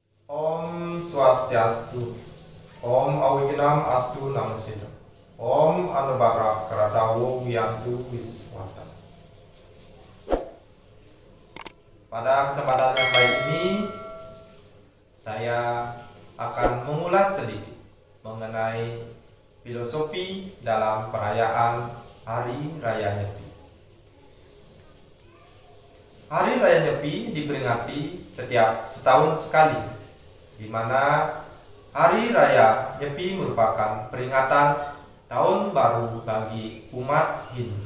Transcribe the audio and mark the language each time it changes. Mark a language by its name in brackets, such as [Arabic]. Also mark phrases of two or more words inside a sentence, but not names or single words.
[Sanskrit] Om Swastiastu. Om Awiginam Astu Namasida. Om Anubara Karadawo Wiyantu Wiswata. [Indonesian] Pada kesempatan yang baik ini, saya akan mengulas sedikit mengenai filosofi dalam perayaan Hari Raya Nyepi. Hari Raya Nyepi diperingati setiap setahun sekali, di mana Hari Raya Nyepi merupakan peringatan tahun baru bagi umat Hindu.